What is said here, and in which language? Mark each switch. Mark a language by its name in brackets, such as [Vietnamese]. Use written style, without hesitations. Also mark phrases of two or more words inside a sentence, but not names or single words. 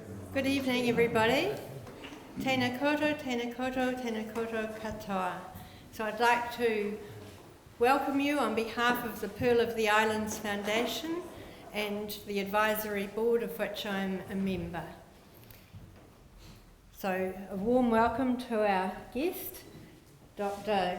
[English] Good evening, everybody. [Māori] Tēnā koutou, tēnā koutou, tēnā koutou katoa. [English] So I'd like to welcome you on behalf of the Pearl of the Islands Foundation and the advisory board of which I'm a member. So a warm welcome to our guest, Dr.